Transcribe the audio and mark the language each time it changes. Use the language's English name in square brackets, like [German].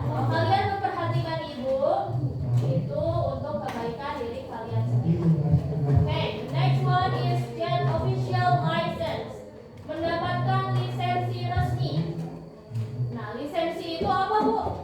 [Indonesian] Kalau kalian memperhatikan ibu, itu untuk kebaikan diri kalian sendiri. [English] Okay, next one is get official license. [Indonesian] Mendapatkan lisensi resmi. Nah, lisensi itu apa, Bu?